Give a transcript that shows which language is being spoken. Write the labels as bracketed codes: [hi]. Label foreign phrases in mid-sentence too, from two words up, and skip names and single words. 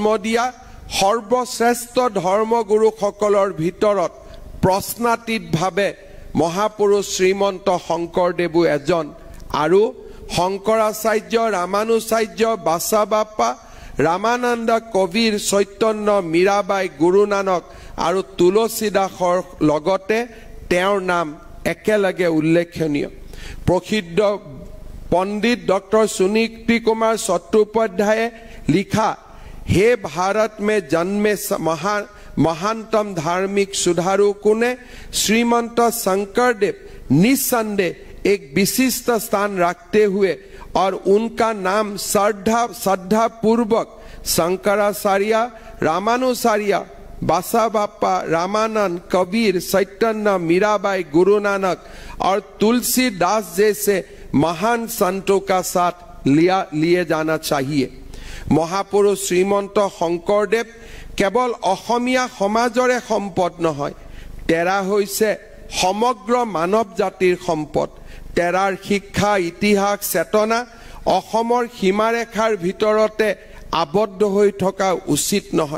[as] দিয়া সৰ্বশ্ৰেষ্ঠ ধৰ্মগুৰুসকলৰ ভিতৰত প্ৰশ্নাতীতভাৱে মহাপুৰুষ শ্ৰীমন্ত শংকৰদেৱো এজন আৰু শংকৰাচাৰ্য, ৰামানুচাৰ্য, বাচাবাপ্পা, ৰামানন্দ, কবিৰ, চৈতন্য, মীৰাবাই, গুৰু নানক আৰু তুলসী দাসৰ লগতে তেওঁৰ নাম একেলগে উল্লেখনীয়। প্ৰসিদ্ধ পণ্ডিত ডক্টৰ সুনীতি কুমাৰ চট্টোপাধ্যায়ে লিখা হে [hi] भारत में जन्मे महानतम धार्मिक सुधारू कुने श्रीमंत शंकरदेव निस्संदेह एक विशिष्ट स्थान रखते हुए और उनका नाम श्रद्धा पूर्वक शंकराचार्य, रामानुचार्य, बासाबाप्पा, रामानंद, कबीर, चैतन्य, मीराबाई, गुरु नानक और तुलसीदास जैसे महान संतों का साथ लिए जाना चाहिए। [as] মহাপুৰুষ শ্ৰীমন্ত শংকৰদেৱ কেৱল অসমীয়া সমাজৰে সম্পদ নহয়, তেৰা হৈছে সমগ্ৰ মানৱ জাতিৰ সম্পদ। তেৰাৰ শিক্ষা, ইতিহাস, চেতনা অসমৰ সীমাৰেখাৰ ভিতৰতে আবদ্ধ হৈ থকা উচিত নহয়।